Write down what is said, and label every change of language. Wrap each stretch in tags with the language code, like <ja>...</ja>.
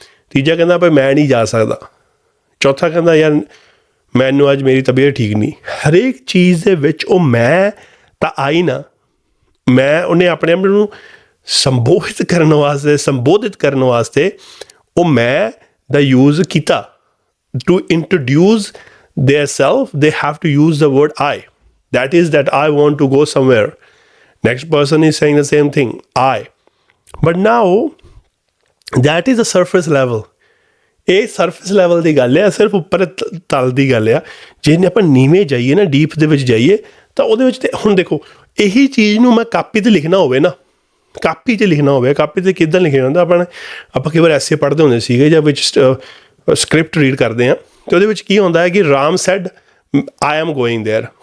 <pa>ਤੀਜਾ ਕਹਿੰਦਾ ਭਾਈ ਮੈਂ ਨਹੀਂ ਜਾ ਸਕਦਾ। ਚੌਥਾ ਕਹਿੰਦਾ ਯਾਰ ਮੈਨੂੰ ਅੱਜ ਮੇਰੀ ਤਬੀਅਤ ਠੀਕ ਨਹੀਂ। ਹਰੇਕ ਚੀਜ਼ ਦੇ ਵਿੱਚ ਉਹ ਮੈਂ ਤਾਂ ਆਈ ਨਾ। ਉਹਨੇ ਆਪਣੇ ਆਪ ਨੂੰ ਸੰਬੋਧਿਤ ਕਰਨ ਵਾਸਤੇ ਉਹ ਮੈਂ ਦਾ ਯੂਜ਼ ਕੀਤਾ</pa> <en>to introduce their self, they have to use the word I. That is that I want to go somewhere. Next person is saying the same thing, I. But now that is a surface level.</en> <pa>ਇਹ surface level ਦੀ ਗੱਲ ਹੈ, ਸਿਰਫ ਉੱਪਰ ਤਲ ਦੀ ਗੱਲ ਆ। ਜੇ ਆਪਾਂ ਨੀਵੇਂ ਜਾਈਏ ਨਾ, ਡੀਪ ਦੇ ਵਿੱਚ ਜਾਈਏ, ਤਾਂ ਉਹਦੇ ਵਿੱਚ ਤੇ ਹੁਣ ਦੇਖੋ, ਇਹੀ ਚੀਜ਼ ਨੂੰ ਮੈਂ ਕਾਪੀ 'ਤੇ ਲਿਖਣਾ ਹੋਵੇ ਨਾ, ਕਾਪੀ 'ਚ ਲਿਖਣਾ ਹੋਵੇ, ਕਾਪੀ 'ਤੇ ਕਿੱਦਾਂ ਲਿਖਿਆ ਜਾਂਦਾ, ਆਪਾਂ ਕਈ ਵਾਰ ਐਸੇ ਪੜ੍ਹਦੇ ਹੁੰਦੇ ਸੀਗੇ ਜਾਂ ਵਿੱਚ ਸਕ੍ਰਿਪਟ ਰੀਡ ਕਰਦੇ ਹਾਂ, ਅਤੇ ਉਹਦੇ ਵਿੱਚ ਕੀ ਹੁੰਦਾ ਹੈ ਕਿ Ram</pa> <en>Said I am going there.</en>